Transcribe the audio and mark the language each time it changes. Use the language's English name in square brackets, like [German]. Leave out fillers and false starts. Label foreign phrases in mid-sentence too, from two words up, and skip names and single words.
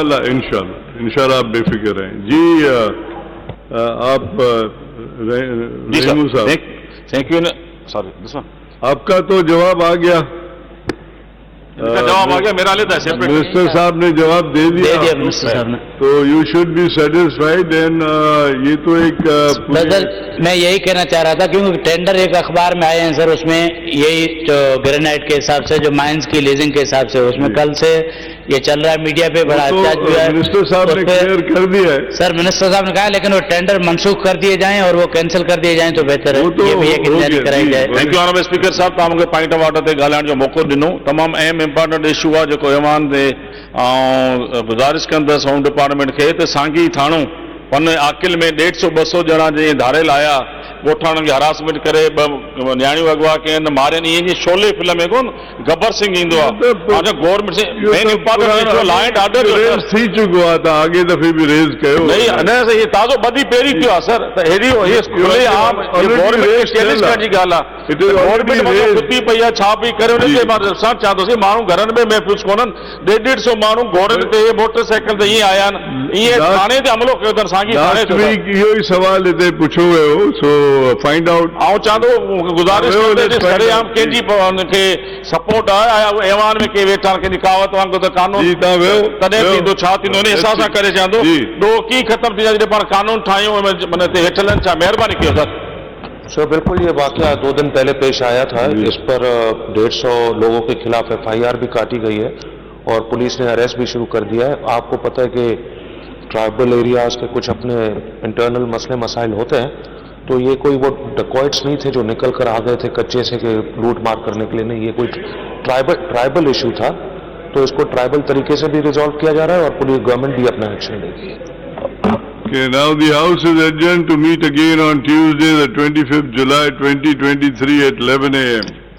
[Urdu] انشاءاللہ آپ بے فکر رہیں. جی آپ رحیم صاحب, [English] thank you. sorry, [Urdu] آپ کا تو جواب آ گیا, جواب آ گیا, میرا لیتا ہے. منسٹر صاحب نے جواب دے دیا منسٹر صاحب نے. [English] تو you should be satisfied. and [Urdu] یہ تو ایک سر میں یہی کہنا چاہ رہا تھا کیونکہ ٹینڈر ایک اخبار میں آئے ہیں سر, اس میں یہی جو گرینائٹ کے حساب سے جو مائنز کی لیزنگ کے حساب سے اس میں کل سے یہ چل رہا ہے, میڈیا پہ بڑا احتجاج بھی ہے. منسٹر صاحب نے کلیئر کر دیا ہے. سر منسٹر صاحب نے کہا لیکن وہ ٹینڈر منسوخ کر دیے جائیں اور وہ کینسل کر دیے جائیں تو بہتر ہے. یہ بھی ایک انتظاری کرائی جائے. [English] thank you honourable speaker [Sindhi] صاحब, तव्हां मूंखे [English] point of order [Sindhi] ते ॻाल्हाइण जो मौक़ो ॾिनो. तमामु अहम [English] important issue [Sindhi] आहे जेको ऐवान ते गुज़ारिश कंदुसि [English] home department [Sindhi] खे त सांगी थाणो पन आकिल में 150-200 ॼणा जीअं धारियल आया, ॻोठाणनि खे हरासमेंट करे, ॿ न्याणियूं अगवा कयनि, मारियनि. ईअं जीअं शोले फिल्म में कोन गब्बर सिंह ईंदो आहे. [English] गवर्नमेंट से main important issue law and order [Sindhi] थी चुको आहे, त आगे दफ़े बि रेज़ कयो. नहीं, न ये ताज़ो बदी पहिरीं थियो आहे सर. त हेड़ी ये खुले आम गवर्नमेंट खे चैलेंज करण जी ॻाल्हि आहे. गवर्नमेंट सुती पई आहे, छा पई करे, उनखे मां सां चवां थो माण्हू घरनि में महफ़ूज़ कोन्हनि. 150 माण्हू घोड़नि ते मोटरसाइकिल ते ईअं आया आहिनि, ईअं थाणे ते हमलो कयो अथनि. साॻी थाणे ते इहो ई सवाल हिते पुछियो वियो, [English] so find out. [Sindhi] आउं चवां थो गुज़ारिश करे आम कंहिंजी हुनखे सपोर्ट आहे, ऐवान में के वेठा आहिनि, कंहिंजी कावत वांगुरु त कानून तॾहिं थींदो, छा थींदो, उन हिसाब सां करे चवां थो. ॾोह कीअं ख़तमु थी वेंदा जॾहिं पाण कानून ठाहियूं, माना हिते हेठि छा महिरबानी कयो सर. [Urdu] سر بالکل، یہ واقعہ 2 دن پہلے پیش آیا تھا. اس پر 150 لوگوں کے خلاف FIR بھی کاٹی گئی ہے اور پولیس نے اریسٹ بھی شروع کر دیا ہے. آپ کو پتا ہے کہ [English] tribal areas [Urdu] کے کچھ اپنے انٹرنل مسلے مسائل ہوتے ہیں، تو یہ کوئی وہ ڈکوئٹس نہیں تھے جو نکل کر آ گئے تھے کچے سے کہ لوٹ مار کرنے کے لیے. نہیں، یہ کوئی [English] tribal issue [Urdu] تھا، تو اس کو ٹرائبل طریقے سے بھی ریزالو کیا جا رہا ہے اور [English] police government [Urdu] بھی اپنا ایکشن لے گی. [English] Okay, now the House is adjourned to meet again on Tuesday, the 25th July 2023 at 11 a.m.